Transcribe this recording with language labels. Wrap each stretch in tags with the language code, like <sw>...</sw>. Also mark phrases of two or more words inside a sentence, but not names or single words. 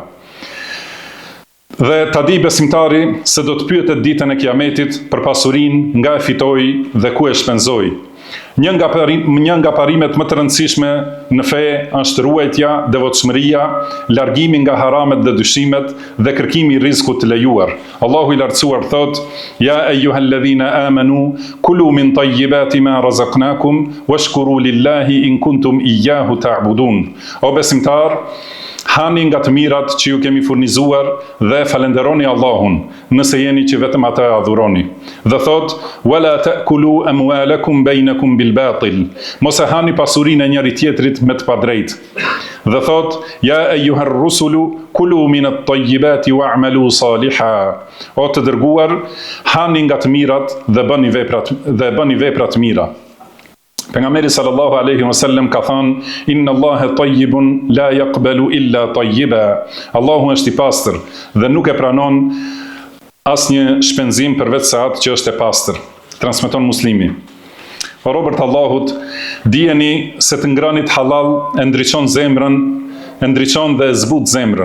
<sq>Dhe ta di besimtari se do të pyetet ditën e Kiametit për pasurinë nga e fitoi dhe ku e shpenzoi. Një nga parimet më të rëndësishme në fe është ruajtja, devotshmëria, largimi nga haramet dhe dyshimet dhe kërkimi i rizkut të lejuar. Allahu i lartësuar thot:</sq> <ar>"يا أيها الذين آمنوا كلوا من طيبات ما رزقناكم واشكروا لله إن كنتم إياه تعبدون."</ar> <sq>O besimtar, hani nga të mirat që ju kemi furnizuar dhe falenderoni Allahun, nëse jeni që vetëm ata e adhuroni. Dhe thot:</sq> <ar>"ولا تأكلوا أموالكم بينكم بالباطل."</ar> <sq>Mos e hani pasurinë e njëri tjetrit me të padrejtë. Dhe thot:</sq> <ar>"يا أيها الرسل كلوا من الطيبات واعملوا صالحا."</ar> <sq>O të dërguar, hani nga të mirat dhe bëni vepra të mira. Pejgamberi</sq> <ar>صلى الله عليه وسلم</ar> <sq>ka thënë:</sq> <ar>"إن الله طيب لا يقبل إلا طيبا."</ar> <sq>Allahu është i pastër dhe nuk e pranon asnjë shpenzim përveç se atë që është e pastër. Transmeton Muslimi. O robërt e Allahut, dijeni se të ngrënit halal e ndriçon zemrën, e ndriçon dhe e zbut zemrën.</sq>